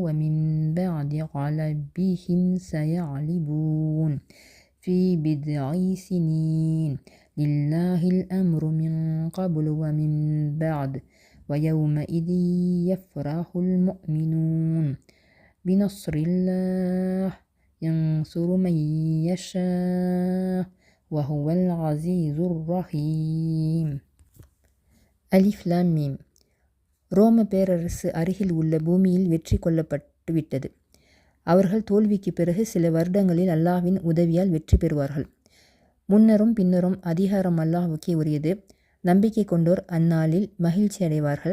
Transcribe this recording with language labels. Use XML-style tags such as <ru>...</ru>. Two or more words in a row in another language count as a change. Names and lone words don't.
<ar>من بعد غلبهم سيغلبون في بضع سنين لله الأمر من قبل ومن بعد ويومئذ يفرح المؤمنون بنصر الله ينصر من يشاء وهو العزيز الرحيم. ألف لام ميم.</ar> <ta>ரோம பேரரசு அருகில் உள்ள பூமியில் வெற்றி கொள்ளப்பட்டு விட்டது. அவர்கள் தோல்விக்கு பிறகு சில வருடங்களில் அல்லாஹ்வின் உதவியால் வெற்றி பெறுவார்கள். முன்னரும் பின்னரும் அதிகாரம் அல்லாஹ்வுக்கே உரியது. நம்பிக்கை கொண்டோர் அந்நாளில் மகிழ்ச்சி அடைவார்கள்.</ta>